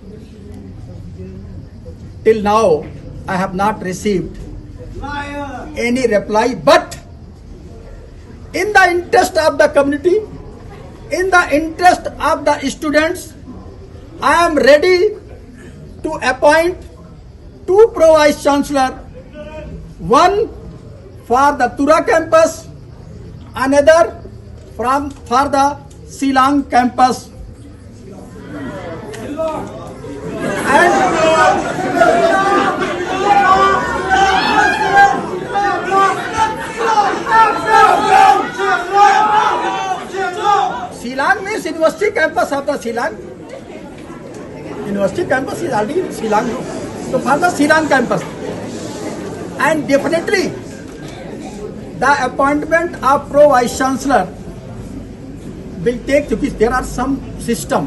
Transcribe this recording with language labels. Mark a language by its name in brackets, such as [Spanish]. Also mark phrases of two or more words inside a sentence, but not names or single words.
[English] Till now, I have not received any reply, but in the interest of the community, in the interest of the students, I am ready to appoint 2 Pro Vice Chancellor, one for the Tura campus, another for the Shillong campus. Shillong means university campus of the Shillong. University campus is already Shillong. So for the Shillong campus. And definitely the appointment of Pro Vice Chancellor will take, because there are some system.